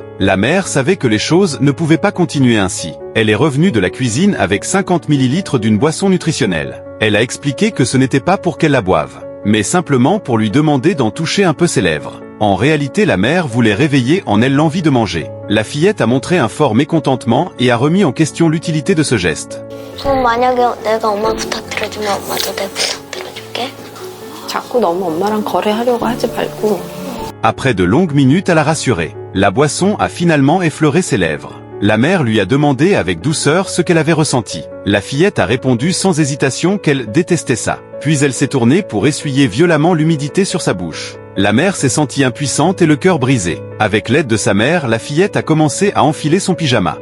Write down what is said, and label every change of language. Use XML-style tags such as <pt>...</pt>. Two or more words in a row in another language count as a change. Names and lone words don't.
<fr>La mère savait que les choses ne pouvaient pas continuer ainsi. Elle est revenue de la cuisine avec 50 ml d'une boisson nutritionnelle. Elle a expliqué que ce n'était pas pour qu'elle la boive, mais simplement pour lui demander d'en toucher un peu ses lèvres. En réalité, la mère voulait réveiller en elle l'envie de manger. La fillette a montré un fort mécontentement et a remis en question l'utilité de ce geste.</fr> <ko>만약에 내가 엄마 부탁 들어주면 엄마도 내 부탁 들어줄게. 자꾸 너무 엄마랑 거래하려고 하지 말고.</ko> <fr>Après de longues minutes, elle a rassuré. La boisson a finalement effleuré ses lèvres. La mère lui a demandé avec douceur ce qu'elle avait ressenti. La fillette a répondu sans hésitation qu'elle détestait ça. Puis elle s'est tournée pour essuyer violemment l'humidité sur sa bouche. La mère s'est sentie impuissante et le cœur brisé. Avec l'aide de sa mère, la fillette a commencé à enfiler son pyjama.</fr>